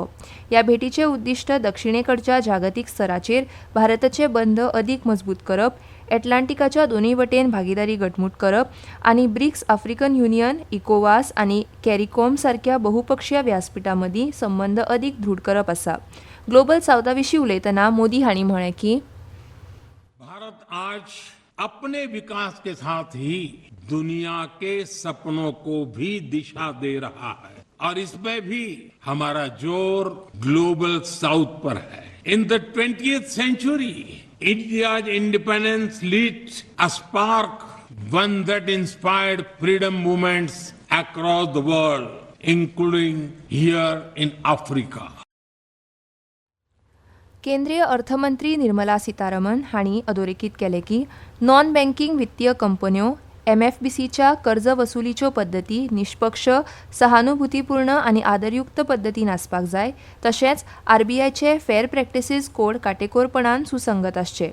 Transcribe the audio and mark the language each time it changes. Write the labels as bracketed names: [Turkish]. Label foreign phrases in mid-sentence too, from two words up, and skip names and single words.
[Konkani] ह्या भेटीचें उद्दिश्ट दक्षिणेकडच्या जागतीक स्तराचेर भारताचे बंद अदीक मजबूत करप, एटलांटिकाच्या दोनूय वटेन भागीदारी घटमूट करप आनी ब्रिक्स, आफ्रिकन युनियन, इकोवास आनी कॅरिकॉम सारक्या बहुपक्षीय व्यासपीठां मदीं संबंद अदीक दृढ करप आसा. ग्लोबल साउथा विशीं उलयतना मोदी हांणी म्हळें की [Hindi] भारत आज अपने विकास के साथ ही दुनिया के सपनों को भी दिशा दे रहा है और इसमें भी हमारा जोर [English] Global South [Hindi] पर है. [English] In the 20th century, India's independence lit a spark, one that inspired freedom movements across the world, including here in Africa. [Konkani] केंद्रीय अर्थमंत्री निर्मला सीतारामन हांणी अधोरेखीत केलें की [English] non banking [Konkani] वित्तीय कंपन्यो MFBCच्या कर्ज वसुलीच्यो पद्दती निश्पक्ष, सहानुभूतीपूर्ण आनी आदरयुक्त पद्दतीन आसपाक जाय. तशेंच RBIचे [English] fair practices code [Konkani] काटेकोरपणान सुसंगत आसचे.